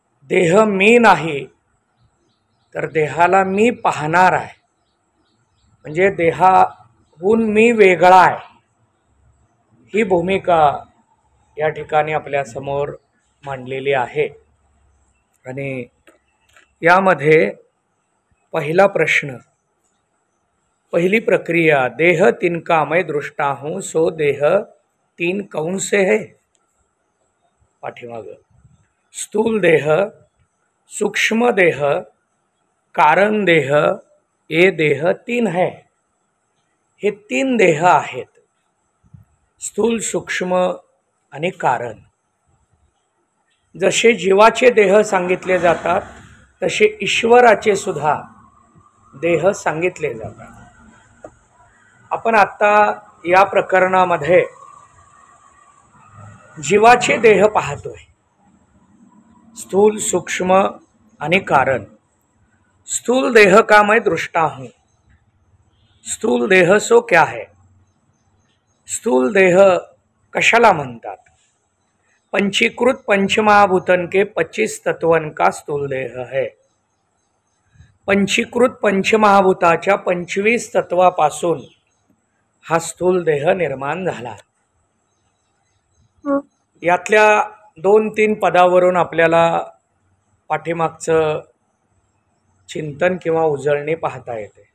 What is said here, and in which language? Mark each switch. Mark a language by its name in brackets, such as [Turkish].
[Marathi] देह मी नाही तर देहाला मी पाहणार आहे, म्हणजे देहाहून मी वेगळा आहे ही भूमिका या ठिकाणी आपल्या समोर मांडलेली आहे। आणि यामध्ये पहिला प्रश्न, [Hindi] पहली प्रक्रिया, देह तिनकामय दृष्टा हूँ सो देह तीन कौन से है। [Marathi] पाठीमाग [Hindi] स्थूल देह, सूक्ष्म देह, कारण देह, ये देह तीन है। [Marathi] हे तीन देह आहेत, स्थूल, सूक्ष्म आणि कारण। जसे जीवाचे देह सांगितले जातात तसे ईश्वराचे सुद्धा देह सांगितले जातात। आपण आता या प्रकरणामध्ये जीवाचे देह पाहतोय, स्थूल, सूक्ष्म आणि कारण। [Hindi] स्थूल देह का मैं दृष्टा हूँ। स्थूल देह सो क्या है। [Marathi] स्थूल देह कशाला म्हणतात। [Hindi] पंचीकृत पंचमहाभूतन के 25 तत्वन का स्थूल देह है। [Marathi] पंचीकृत पंचमहाभूताच्या 25 तत्वापासून हा स्थूल देह निर्माण झाला। यातल्या 2-3 पदावरून आपल्याला पाठीमागचं चिंतन किंवा उजळणी पाहता येते।